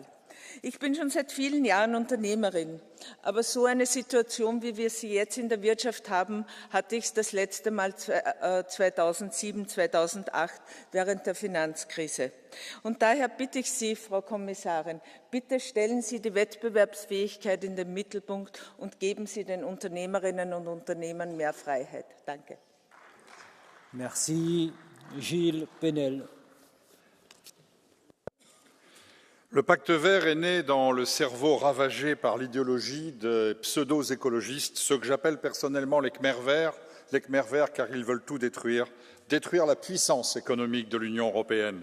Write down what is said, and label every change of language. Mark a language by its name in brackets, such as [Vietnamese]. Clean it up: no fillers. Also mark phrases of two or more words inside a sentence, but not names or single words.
[German] Ich bin schon seit vielen Jahren Unternehmerin, aber so eine Situation, wie wir sie jetzt in der Wirtschaft haben, hatte ich das letzte Mal 2007, 2008 während der Finanzkrise. Und daher bitte ich Sie, Frau Kommissarin, bitte stellen Sie die Wettbewerbsfähigkeit in den Mittelpunkt und geben Sie den Unternehmerinnen und Unternehmern mehr Freiheit. Danke. [French] Merci, Gilles Penel. Le pacte vert est né dans le cerveau ravagé par l'idéologie des pseudo-écologistes, ceux que j'appelle personnellement les Khmers verts car ils veulent tout détruire la puissance économique de l'Union européenne.